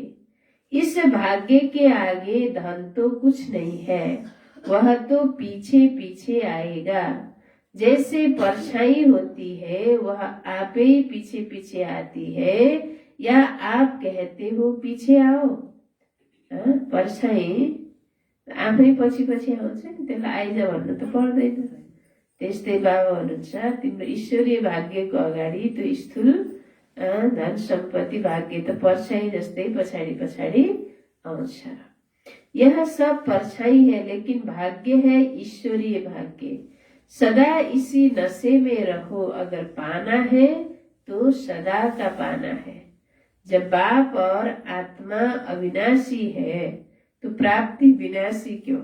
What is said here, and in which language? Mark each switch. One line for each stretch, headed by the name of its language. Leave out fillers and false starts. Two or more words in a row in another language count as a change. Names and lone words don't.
Hindi: इस भाग्य के आगे धन तो कुछ नहीं है, वह तो पीछे पीछे आएगा। जैसे परछाई होती है वह आप ही पीछे पीछे आती है या आप कहते हो पीछे आओ?
Nepali: परछाई आफै पछि पछि आउँछ नि, त्यसलाई आइज भन्नु त पर्दैन। त्यस्तै बाबा हुनुहुन्छ, तिम्रो ईश्वरीय भाग्यको अगाडि त्यो स्थूल धन सम्पत्ति भाग्य त परछाई जस्तै पछाडि पछाडि आउँछ।
Hindi: यह सब परछाई है, लेकिन भाग्य है ईश्वरीय भाग्य। सदा इसी नशे में रहो। अगर पाना है तो सदा का पाना है। जब बाप और आत्मा अविनाशी है तो प्राप्ति विनाशी क्यों?